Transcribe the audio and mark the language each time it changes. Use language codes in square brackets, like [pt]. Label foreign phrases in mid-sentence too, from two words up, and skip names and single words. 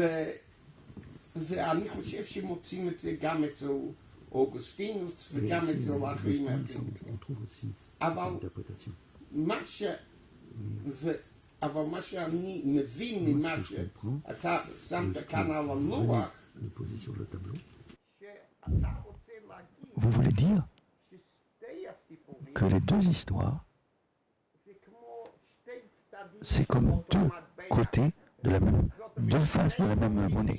[he] ואני חושב שמוצאים את זה גם אצל אוגוסטינוס וגם אצל אחרים. אבל מה שאני מבין ממה שאתה שמת כאן על הלוח, שאתה רוצה להגיד, [fr] vous voulez dire que les deux histoires, c'est comme deux côtés de la même, deux faces de la même monnaie.